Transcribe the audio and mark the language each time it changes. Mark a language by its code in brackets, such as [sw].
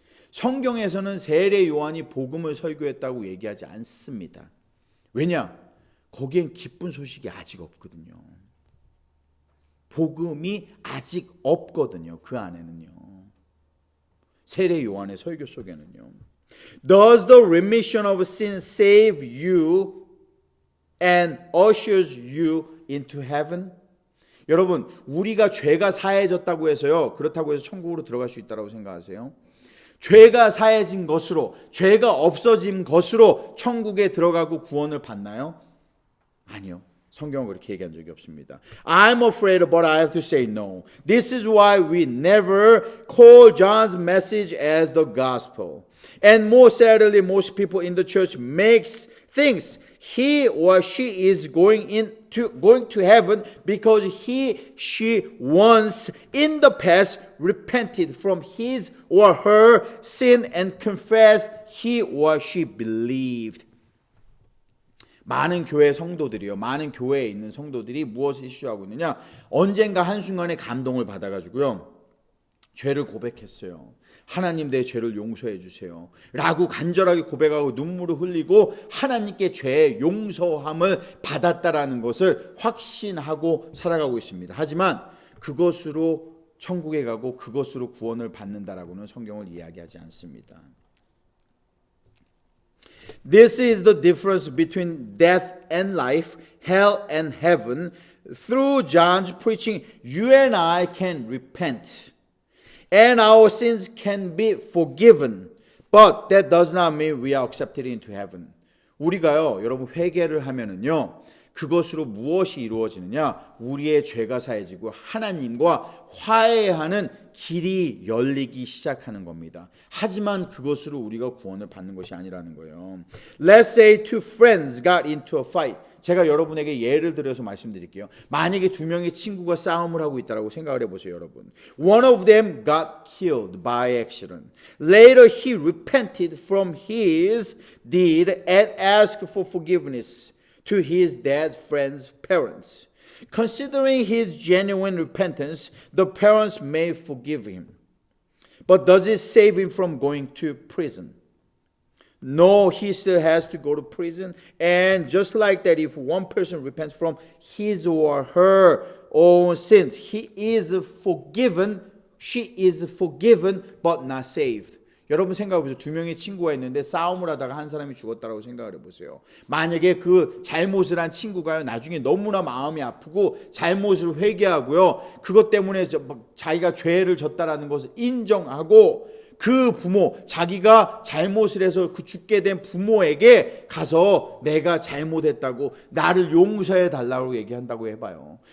[ko] 성경에서는 세례 요한이 복음을 설교했다고 얘기하지 않습니다. 왜냐? 거기엔 기쁜 소식이 아직 없거든요. 복음이 아직 없거든요. 그 안에는요. 세례 요한의 설교 속에는요. [en] Does the remission of sin save you and ushers you into heaven? [ko] 여러분, 우리가 죄가 사해졌다고 해서요, 그렇다고 해서 천국으로 들어갈 수 있다고 생각하세요? 죄가 사해진 것으로, 죄가 없어진 것으로 천국에 들어가고 구원을 받나요? 아니요. 성경은 그렇게 얘기한 적이 없습니다. [en] I'm afraid, but I have to say no. This is why we never call John's message as the gospel. And more sadly, most people in the church thinks he or she is going to heaven because she once in the past repented from his or her sin and confessed he or she believed. [ko] 많은 교회 성도들이요, 많은 교회에 있는 성도들이 무엇을 이슈하고 있느냐? 언젠가 한순간에 감동을 받아가지고요, 죄를 고백했어요. 하나님, 내 죄를 용서해 주세요 라고 간절하게 고백하고 눈물을 흘리고 하나님께 죄의 용서함을 받았다라는 것을 확신하고 살아가고 있습니다. 하지만 그것으로 천국에 가고 그것으로 구원을 받는다라고는 성경을 이야기하지 않습니다. [en] This is the difference between death and life, hell and heaven. Through John's preaching, you and I can repent. And our sins can be forgiven. But that does not mean we are accepted into heaven. [ko] 우리가요, 여러분 회개를 하면은요, 그것으로 무엇이 이루어지느냐? 우리의 죄가 사해지고 하나님과 화해하는 길이 열리기 시작하는 겁니다. 하지만 그것으로 우리가 구원을 받는 것이 아니라는 거예요. [en] Let's say two friends got into a fight. [ko] 제가 여러분에게 예를 들어서 말씀드릴게요. 만약에 두 명의 친구가 싸움을 하고 있다고 생각을 해보세요, 여러분. [en] One of them got killed by accident. Later he repented from his deed and asked for forgiveness to his dead friend's parents. Considering his genuine repentance, the parents may forgive him. But does it save him from going to prison? No, he still has to go to prison. And just like that, if one person repents from his or her own sins, he is forgiven, she is forgiven, but not saved. [ko] 여러분 생각해보세요. 두 명의 친구가 있는데 싸움을 하다가 한 사람이 죽었다고 생각을 해보세요. 만약에 그 잘못을 한 친구가요, 나중에 너무나 마음이 아프고 잘못을 회개하고요, 그것 때문에 자기가 죄를 졌다라는 것을 인정하고 그 부모, 자기가 잘못을 해서 그 죽게 된 부모에게 가서 내가 잘못했다고 나를 용서해 달라고 얘기한다고 해봐요.